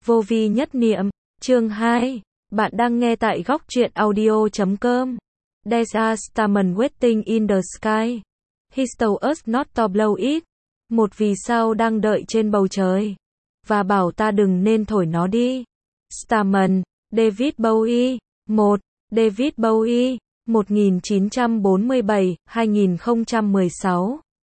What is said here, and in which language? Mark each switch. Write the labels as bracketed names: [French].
[Vietnamese] Vô vi nhất niệm, chương 2, bạn đang nghe tại góc truyện audio.com. [English] There's a starman waiting in the sky. He told us not to blow it. [Vietnamese] Một vì sao đang đợi trên bầu trời, và bảo ta đừng nên thổi nó đi. [English] Starman, David Bowie. 1. David Bowie, 1947-2016.